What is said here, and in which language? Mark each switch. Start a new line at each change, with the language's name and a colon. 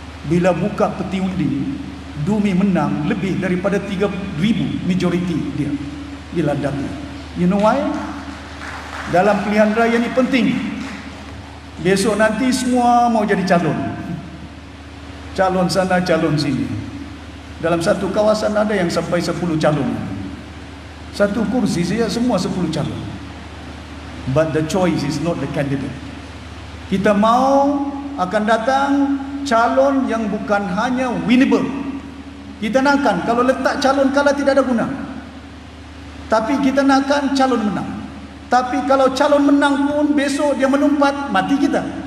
Malay: Bila buka peti undi, Dumi menang lebih daripada 3,000 majority dia. Bila datang.
English: You know why?
Malay: Dalam pilihan raya ni penting. Besok nanti semua mau jadi calon. Calon sana, calon sini. Dalam satu kawasan ada yang sampai 10 calon. Satu kursi saja semua 10 calon.
English: But the choice is not the candidate.
Malay: Kita mau akan datang calon yang bukan hanya winnable. Kita nakkan kalau letak calon kalah tidak ada guna. Tapi kita nakkan calon menang. Tapi kalau calon menang pun besok dia melompat, mati kita.